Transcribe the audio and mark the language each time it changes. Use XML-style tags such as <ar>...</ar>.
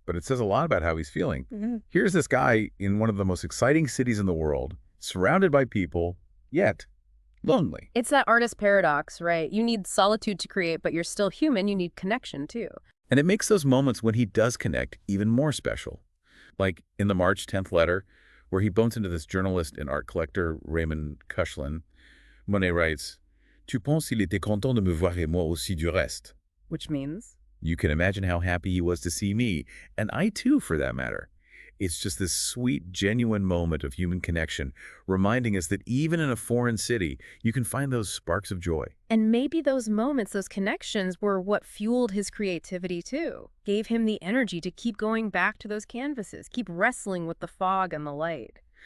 <en>But it says a lot about how he's feeling. Here's this guy in one of the most exciting cities in the world, surrounded by people, yet lonely. It's that artist paradox, right? You need solitude to create, but you're still human. You need connection, too. And it makes those moments when he does connect even more special. Like in the March 10th letter, where he bumps into this journalist and art collector, Raymond Cushlan. Monet writes,</en> <fr>Tu penses qu'il était content de me voir et moi aussi du reste?</fr> <en>Which means? You can imagine how happy he was to see me, and I too, for that matter. It's just this sweet, genuine moment of human connection, reminding us that even in a foreign city, you can find those sparks of joy. And maybe those moments, those connections, were what fueled his creativity too, gave him the energy to keep going back to those canvases, keep wrestling with the fog and the light.</en>